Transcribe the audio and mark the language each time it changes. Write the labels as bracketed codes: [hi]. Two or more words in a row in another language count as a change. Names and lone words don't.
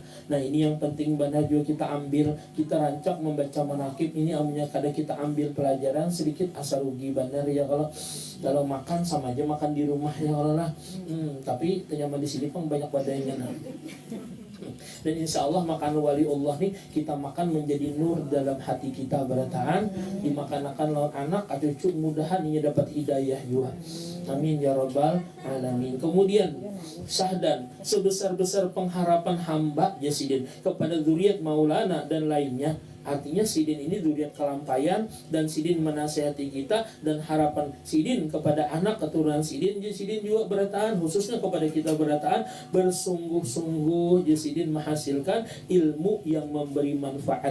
[bjn] Nah ini yang penting benar juga kita ambil, kita rancak membaca manaqib ini amnya kada kita ambil pelajaran sedikit asa rugi benar ya kalau makan sama aja makan di rumah [ar] يا الله [bjn] tapi ternyata di sini pun banyak wadahnya dan [ar] إن شاء الله [bjn] makan [ar] ولي الله [bjn] nih kita makan menjadi nur dalam hati kita berataan, dimakan-makan lawan anak atau cucu mudahan ini dapat hidayah juga. [ar] آمين يا رب العالمين. [bjn] Kemudian syahdan sebesar-besar pengharapan hamba Jasidin kepada zuriat Maulana dan lainnya Artinya Sidin ini zuriat kelampayan, dan Sidin menasihati kita, dan harapan Sidin kepada anak keturunan Sidin juga berataan, khususnya kepada kita berataan, bersungguh-sungguh Sidin menghasilkan ilmu yang memberi manfaat.